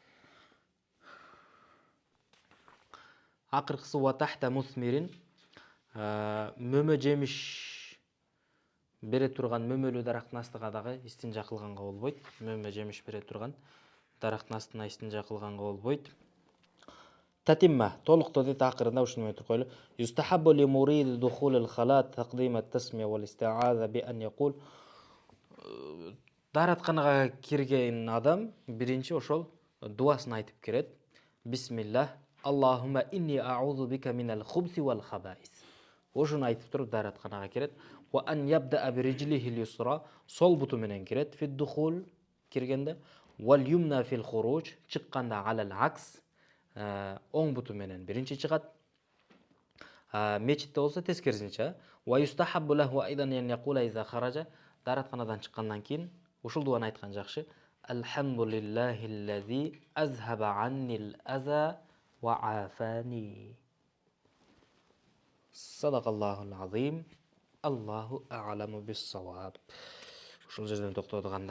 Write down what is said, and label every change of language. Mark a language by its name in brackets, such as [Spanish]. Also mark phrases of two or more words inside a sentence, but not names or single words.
[Kyrgyz] Акыркысы [Arabic] وتحت مثمر, [Kyrgyz] мөмө жемиш бере турган мөмөлүү дарактын астыга дагы истинжа кылганга болбойт. Мөмө жемиш бере турган дарактын астына истинжа кылганга болбойт. Татимма, толуктоо дейт акырында ушуну айтып коелу. [Arabic] يستحب لمريد دخول الخلاء تقديم التسمية والاستعاذة بأن يقول. [Kyrgyz] Даратканага кирген адам биринчи ошол дуасын айтып кирет. [Arabic] Бисмиллах, اللهم إني أعوذ بك من الخبث والخبائث. [Kyrgyz] Ошуну айтып туруп даратканага кирет. [Arabic] وأن يبدأ برجله اليسرى, [Kyrgyz] сол буту менен кирет. [Arabic] في الدخول киргенде, واليمنى في الخروج, [Kyrgyz] чыкканда [Arabic] على العكس, [Kyrgyz] оң буту менен биринчи чыгат. Мечитте болсо тескерисинче. [Arabic] ويستحب له أيضا أن يقول إذا خرج, [Kyrgyz] даратканадан чыккандан кийин ушул дуаны айткан жакшы. [Arabic] الحمد لله الذي أذهب عني الأذى وعافاني. صدق الله العظيم. الله أعلم بالصواب. [Kyrgyz] Ушул жерден токтодук анда.